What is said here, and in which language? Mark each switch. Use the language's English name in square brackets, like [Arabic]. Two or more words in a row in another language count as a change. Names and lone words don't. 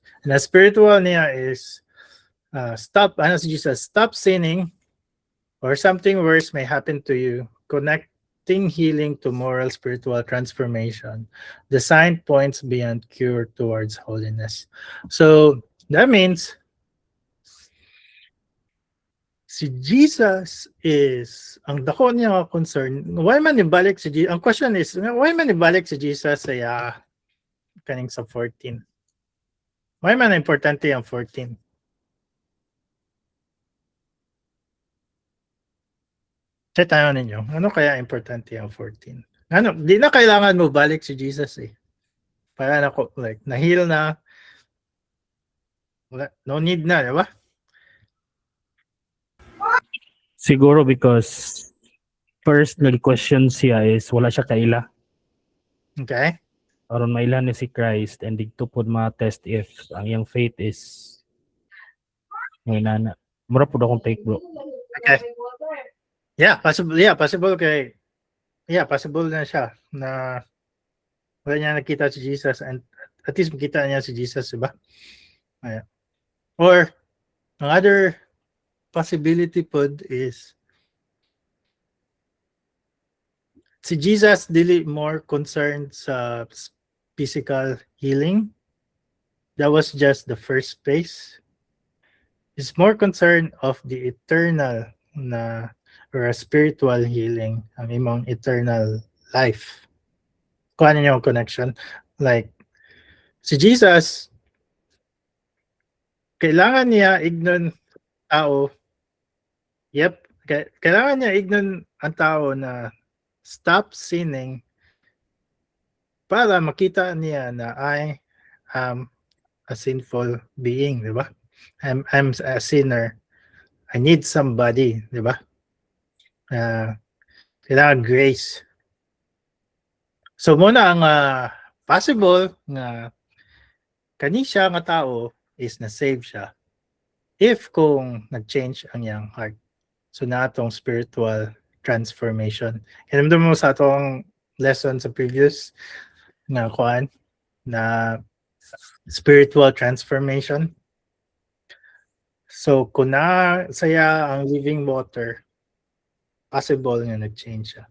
[English] And the spiritual niya is stop, [Cebuano] ano si Jesus, [English] stop sinning, or something worse may happen to you. Connecting healing to moral spiritual transformation. The sign points beyond cure towards holiness. So that means [Cebuano] si Jesus is ang dako niya concern. Why man ibalik si Jesus? Ang question is, why man ibalik si Jesus sa kaning sa 14? Why man importante ang 14? Tayo ninyo, ano kaya importante ang 14? [Filipino] Ano, di na kailangan mo balik si Jesus eh. Para na like, na-heal na, [English] no need [Filipino] na, di ba? [Cebuano] Siguro because first nag-question siya is wala siya kaila. [English] Okay? [Cebuano] Aron maila ni si Christ and dito po mga test if ang iyang faith is may nana. Mura po akong take, bro. [English] Okay. [Cebuano] Possible na siya na wala niya nakita si Jesus [English] and at least [Cebuano] makita niya si Jesus, diba? Ayan. [English] Or another possibility [Cebuano] pod is si Jesus dili [English] more concerned [Cebuano] sa [English] physical healing. That was just the first phase. He's more concerned of the eternal na or a spiritual healing, [Cebuano] ang imong eternal life. Kung ano yung connection? Like, si Jesus, kailangan niya ignon tao. Yep, kailangan niya ignon ang tao na [English] stop sinning [Cebuano] para makita niya na [English] I am a sinful being, [Cebuano] di ba? [English] I'm a sinner. I need somebody, [Filipino] di ba? [Cebuano] Kailangan grace. So muna ang possible nga kani siya nga tao is na-save siya if kung nag-change ang iyang heart. So na atong [English] spiritual transformation. [Cebuano] Kinamdam mo sa atong lesson sa previous na kuan na [English] spiritual transformation. [Cebuano] So kung na saya ang [English] living water, [Cebuano] possible nga nag-change siya.